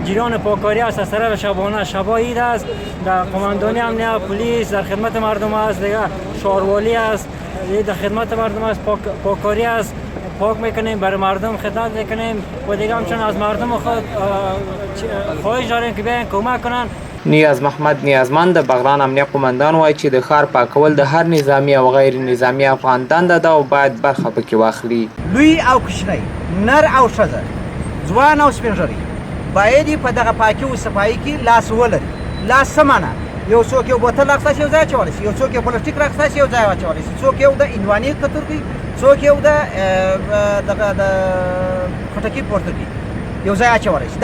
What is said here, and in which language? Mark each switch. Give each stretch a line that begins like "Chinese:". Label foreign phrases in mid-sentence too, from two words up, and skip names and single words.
Persian: جریان پاکاری است از طرف شبانه. شب عید است، در قماندانی امنیت پلیس در خدمت مردم است، دیگه شهروالی است در خدمت مردم است، پاکاری است، پاک میکنیم، برای مردم خدمت میکنیم و دیگه همچنان از مردم خود خواهش داریم که بیاین کمک کنن.
Pashto: نیاز محمد نیازمند د بغلان امنیه قومندان وایي چې د ښار پاکول د هر نظامي او غیر نظامي افغان دنده ده او باید برخه پکې واخلي. لوی او کوچنی، نر او ښځه، ځوان او سپین ږیری باید په دغه پاکي او صفایي کې لاس ولري. لاس څه معنی؟ یو څوک یو بوتل راخسته شي یو ځای اچولی شي، یو څوک یو پلاستیک راخسته شي یو ځای واچولی شي، څوک یو د هندوانې کتور کوي، څوک یو د خټکي پورته کوي یو ځای اچولی شي.